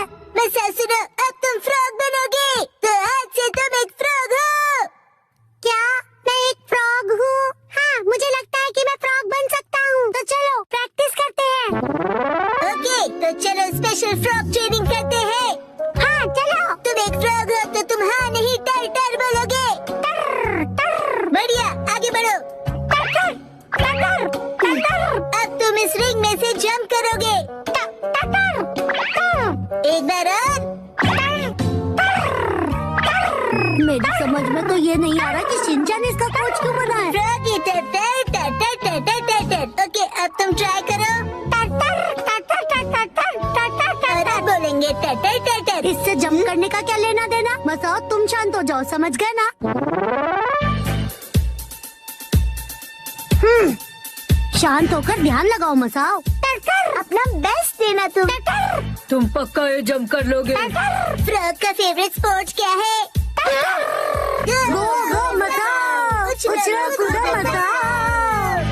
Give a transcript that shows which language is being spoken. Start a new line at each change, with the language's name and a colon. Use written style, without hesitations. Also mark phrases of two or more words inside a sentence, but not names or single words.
Hindi: मसाओ सुनो, अब तुम फ्रॉग बनोगे, तो आज से तुम एक फ्रॉग हो। क्या मैं एक फ्रॉग हूँ? हाँ, मुझे लगता है कि मैं फ्रॉग बन सकता हूँ। तो चलो प्रैक्टिस कर
English: special frog training
Hindi: करते हैं। हाँ चलो। तुम एक फ्रॉग हो तो तुम हाँ नहीं टर टर बोलोगे। टर टर। बढ़िया, आगे बढ़ो। टर टर टर टर टर टर। अब तुम इस रिंग में से जंप करोगे। टर टर टर। एक बार और। टर टर टर। मेरी समझ में तो ये नहीं आ रहा कि शिनचैन इसका कोच क्यों बना है। फ्रॉगी टर टर टर टर टर टर टर टर। ओके, अब तुम ट्राई करो। टर टर टर टर टर टर टर टर टर टर। बोलेंगे टर टर टर टर। इससे जंप करने का क्या लेना देना। मसाओ, तुम शांत हो जाओ, समझ गए ना। शांत होकर ध्यान लगाओ मसाओ। टर टर। अपना बेस्ट देना तुम। टर टर। तुम पक्का ये जंप कर लोगे। फ्रॉग का
English: favourite sports
Hindi: क्या है।
English: go go
Hindi: मसाओ। उछलो कूदो मसाओ।